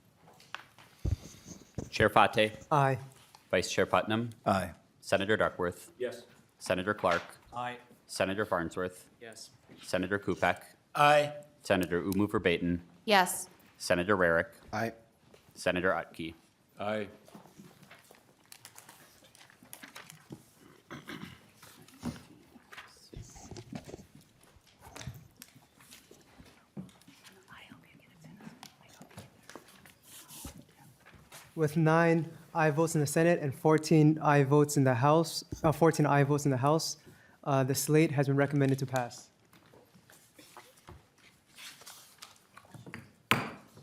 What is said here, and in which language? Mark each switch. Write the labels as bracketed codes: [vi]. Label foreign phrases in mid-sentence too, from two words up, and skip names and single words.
[en] Chair Fate, Aye. Vice Chair Putnam, Aye. Senator Duckworth, Yes. Senator Clark, Aye. Senator Farnsworth, Yes. Senator Kupek, Aye. Senator Verbaeten, Yes. Senator Rarick, Aye. Senator Utke. Aye. With 9 aye votes in the Senate and 14 aye votes in the House, the slate has been recommended to pass.